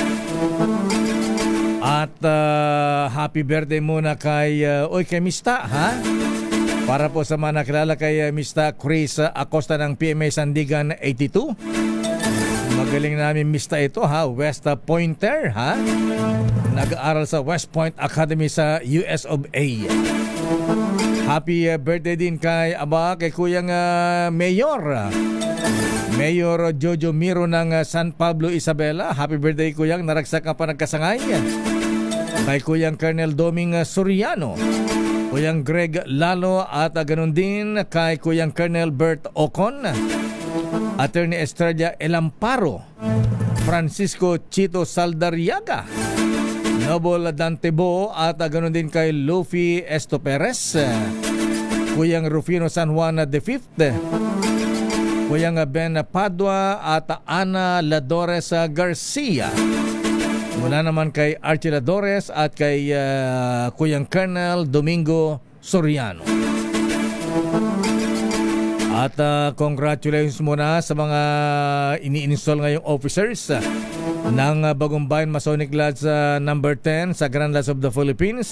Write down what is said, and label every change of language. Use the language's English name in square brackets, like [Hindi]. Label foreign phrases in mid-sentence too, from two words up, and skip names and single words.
[Filipino] At [English] happy birthday [Filipino] muna kay kay Mista, ha? Para po sa mga nakilala kay Mista Chris Acosta ng PMA Sandigan 82. Magaling namin Mista ito, ha? West Pointer, ha? Nag-aaral sa West Point Academy sa US of A. [English] Happy birthday [Filipino] din kay Kuyang Mayor Jojo Miro ng San Pablo, Isabela. [English] Happy birthday [Iloko] Kuyang, naragsak ka pa nagkasangay. [Filipino] Kay Kuyang Colonel Doming Soriano, Kuyang Greg Lalo, at ganun din kay Kuyang Colonel Bert Ocon, Attorney Estrella Elamparo, Francisco Chito Saldariaga, Noble Dantebo, at ganun din kay Luffy Estoperes, Kuyang Rufino San Juan V, Kuyang Ben Padua, at Ana Ladores Garcia. Mula naman kay Archie Ladores at kay Kuyang Colonel Domingo Soriano. At congratulations muna sa mga ini-install ngayong officers ng Bagong Bayan Masonic Lodge number 10 sa Grand Lodge of the Philippines.